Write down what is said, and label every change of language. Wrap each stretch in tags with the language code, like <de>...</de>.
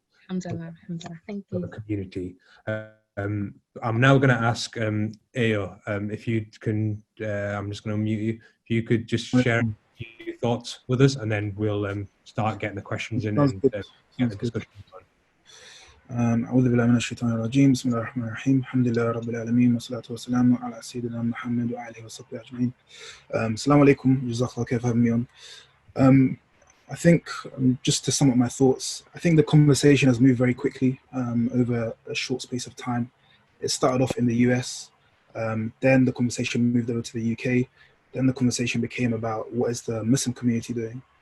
<en>thank you. the community. I'm now going to ask Ayo, if you can, I'm just going to unmute you, if you could just share your thoughts with us, and then we'll start getting the questions in and get the discussion on.</en> <ar>أعوذ بالله من الشيطان الرجيم بسم الله الرحمن الرحيم الحمد لله رب العالمين والصلاة والسلام على سيدنا محمد وآله وصحبه أجمعين.</ar> <en>Assalamu alaikum, jazakallah khair for having me on. I think, just to sum up my thoughts, I think the conversation has moved very quickly over a short space of time. It started off in the US, then the conversation moved over to the UK, then the conversation became about what is the Muslim community doing.</en>